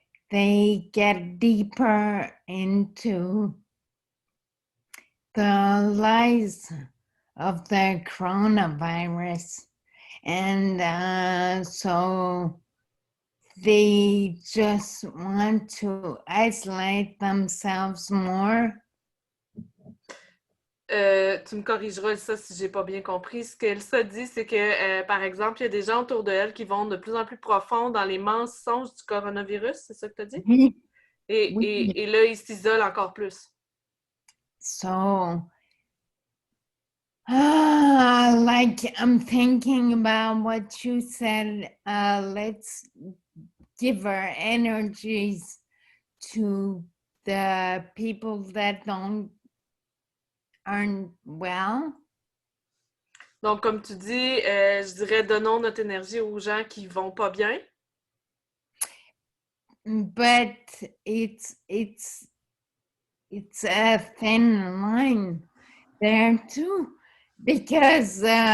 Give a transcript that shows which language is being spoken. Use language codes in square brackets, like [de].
[en] They get deeper into the lies of the coronavirus. And so they just want to isolate themselves more. [fr] Tu me corrigeras ça si j'ai pas bien compris. Ce qu'elle se dit, c'est que, par exemple, il y a des gens autour de elle qui vont de plus en plus profond dans les mensonges du coronavirus, c'est ça que tu as dit? Oui. Et là, ils s'isolent encore plus. [en] So, like I'm thinking about what you said, let's give our energies to the people that aren't well. [fr] Donc, comme tu dis, je dirais donnons notre énergie aux gens qui vont pas bien. [en] But it's a thin line there too, because